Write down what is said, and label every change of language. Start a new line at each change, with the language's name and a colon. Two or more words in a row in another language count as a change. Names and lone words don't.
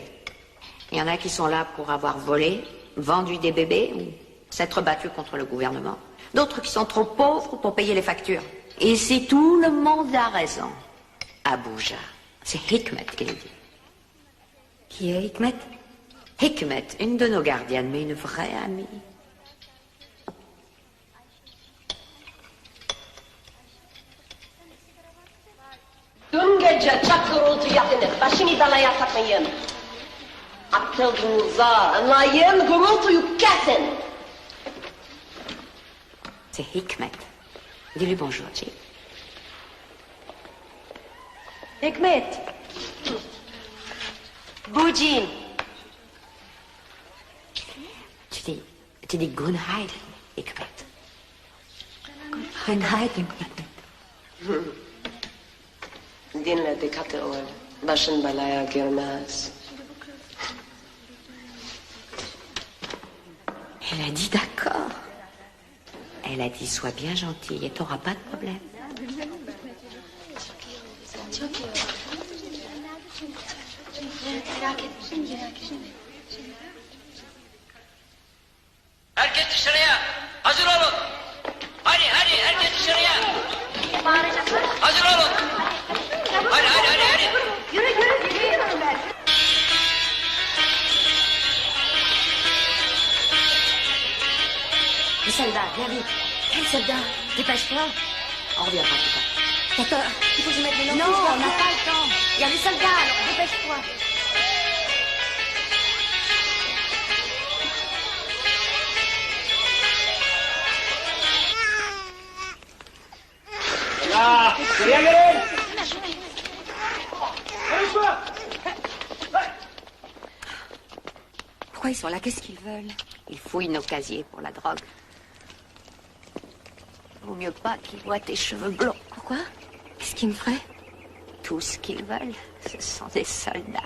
French: Il y en a qui sont là pour avoir volé, vendu des bébés ou s'être battus contre le gouvernement. D'autres qui sont trop pauvres pour payer les factures. Ici, tout le monde a raison. Abuja. C'est Hikmet qui le dit. Qui est Hikmet? Hikmet, une de nos gardiennes, mais une vraie amie.
Turkish: Dün gece çok gürültü yaptınız. Başını belaya takmayın. Aklınıza anlayın, gürültüyü kesin.
French: C'est Hikmet. Dis-lui bonjour, Jim. Hikmet. Bujin. Tu dis Gunheid, Hikmet.
Turkish: Gunheid, Hikmet. Dinle, dikkatli ol. Başın belaya girmez.
French: Elle a dit d'accord. Elle a dit sois bien gentil et t'auras pas de problème.
Turkish: Herkes dışarıya. Hazır olun. Hadi herkes dışarıya. Hazır olun. Hadi. Yürü. Yürüyorum ben.
French: Les soldats, viens vite. Quel soldat? Dépêche-toi. On reviendra plus tard. D'accord. Il faut que je mette les noms. Non, on n'a pas le temps. Il y a les soldats, alors dépêche-toi.
Turkish: Ya, buraya gelin.
French: Pourquoi ils sont là? Qu'est-ce qu'ils veulent? Ils fouillent nos casiers pour la drogue. Vaut mieux pas qu'ils voient tes cheveux blonds. Pourquoi? Qu'est-ce qu'ils me feraient? Tout ce qu'ils veulent, ce sont des soldats.